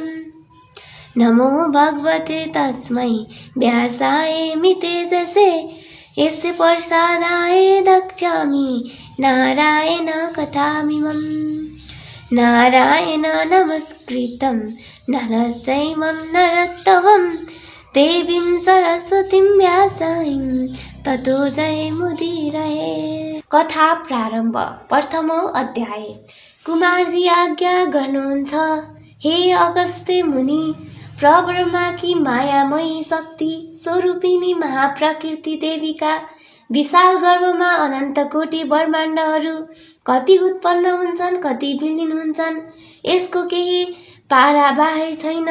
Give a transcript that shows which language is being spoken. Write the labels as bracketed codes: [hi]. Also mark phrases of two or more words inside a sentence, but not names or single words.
[sa] नमो भगवते तस्मै व्यासाय मितेजसे यस्य प्रसादाय दक्षामि नारायण कथामिमम्। नारायण नमस्कृतं नरं चैव नरोत्तमं देवीं सरस्वतीं व्यासं ततो जयमुदीरये। कथा प्रारम्भ। प्रथमो अध्याय। [ne] कुमारजी आज्ञा गर्नुहुन्छ, हे अगस्त्य मुनि, परब्रह्माकी मायामयी शक्ति स्वरूपिणी महाप्रकृति देवीका विशाल गर्भमा अनन्त कोटि ब्रह्माण्डहरू कति उत्पन्न हुन्छन्, कति विलीन हुन्छन्, यसको केही पाराबाहे छैन।